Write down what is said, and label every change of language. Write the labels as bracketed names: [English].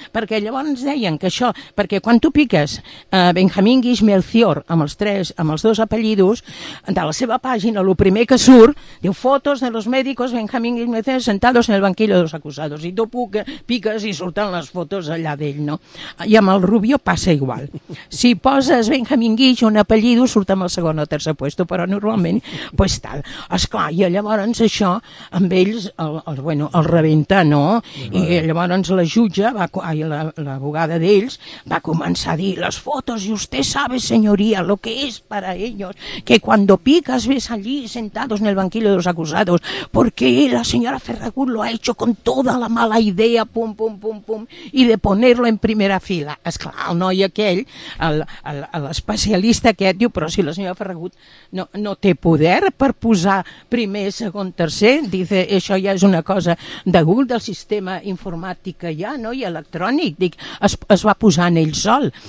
[Catalan] Perquè llavors deien que això, perquè quan tu piques Benjamín Guix Melcior amb els dos apellidos, de la seva pàgina, el primer que surt, diu [Spanish] fotos de los médicos Benjamín Guix Melcior sentados en el banquillo de los acusados. [Catalan] I tu piques i surten les fotos allà d'ell, no? I amb el Rubio passa igual. Si poses Benjamín Guix un apellido, surt amb el segon o tercer puesto, però normalment, pues tal. Esclar, i llavors això amb ells, el rebenta, no? I llavors la jutja, l'abogada d'ells, va començar a dir les fotos, i [Spanish] usted sabe, señoría, lo que es para ellos, que cuando picas ves allí sentados en el banquillo de los acusados, porque la señora Ferragut lo ha hecho con toda la mala idea, pum, pum, pum, pum, y de ponerlo en primera fila. [Catalan] Esclar, el noi aquell, l'especialista aquest, diu, però si la senyora Ferragut no té poder per posar primer, segon, tercer, dice, això ja és una cosa de Google, del sistema informàtic que hi ha, no? I electrònic, dic, es va posar en ell sol.